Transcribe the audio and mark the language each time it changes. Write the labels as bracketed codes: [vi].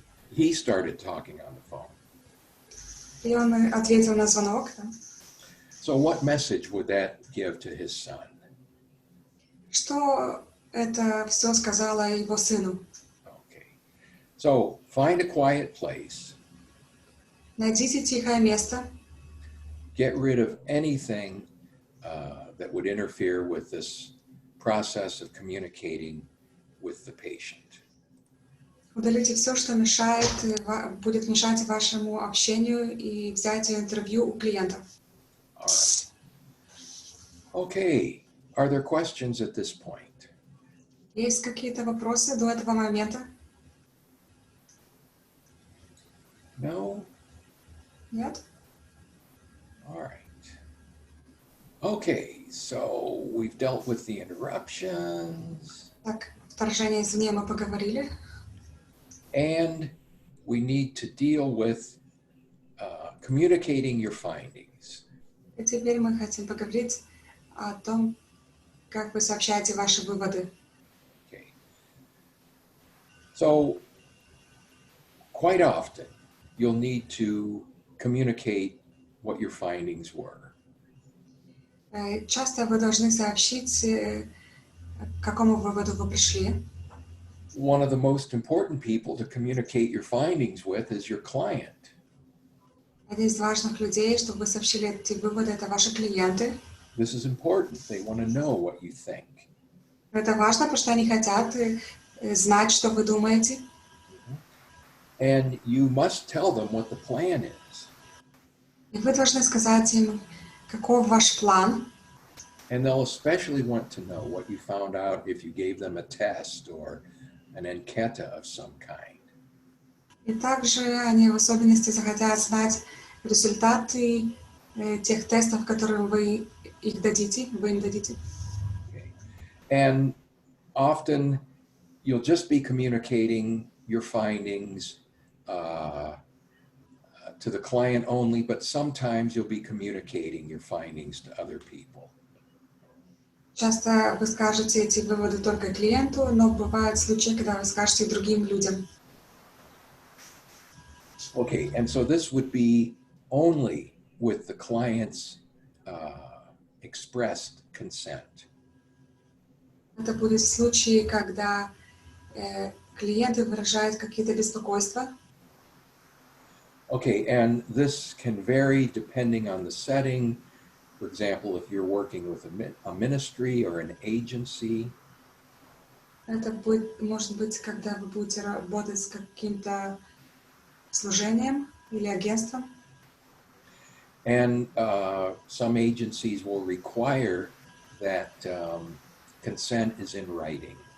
[en] He started talking on the phone. [ru] И он ответил на звонок. Да. [en] So what message would that give to his son? [ru] Что это все сказала его сыну? [en] Okay. So find a quiet place. [ru] Найдите тихое место, [en] Get rid of anything that would interfere with this process of communicating with the patient. [ru] удалите все, что мешает, будет мешать вашему общению и взятию интервью у клиентов. [en] All right. Okay. Are there questions at this point? [ru] Есть какие-то вопросы до этого момента? [en] No? [ru] Нет? [en] All right. Okay, so we've dealt with the interruptions, [ru] Так, вторжение извне мы поговорили. [en] and we need to deal with communicating your findings. [ru] И теперь мы хотим поговорить о том, как вы сообщаете ваши выводы. [en] Okay. So, quite often, you'll need to communicate what your findings were. [ru] Часто вы должны сообщить, к какому выводу вы пришли. [en] One of the most important people to communicate your findings with is your client. [ru] Один из важных людей, чтобы вы сообщили эти выводы, это ваши клиенты. [en] This is important. They want to know what you think. [ru] Это важно, потому что они хотят знать, что вы думаете. [en] And you must tell them what the plan is. [ru] И вы должны сказать им, каков ваш план. [en] And they'll especially want to know what you found out if you gave them a test or an enquete of some kind. [ru] И также они в особенности захотят знать результаты тех тестов, которые вы им дадите. [en] Okay. And often you'll just be communicating your findings to the client only, but sometimes you'll be communicating your findings to other people. [ru] Часто вы скажете эти выводы только клиенту, но бывают случаи, когда вы скажете и другим людям. [en] Okay, and so this would be only with the client's expressed consent. [ru] Это будет в случае, когда клиенты выражают какие-то беспокойства. [en] Okay, and this can vary depending on the setting. For example, if you're working with a ministry or an agency, [ru] Это будет, может быть, когда вы будете работать с каким-то служением или агентством. [en] and some agencies will require that consent is in writing.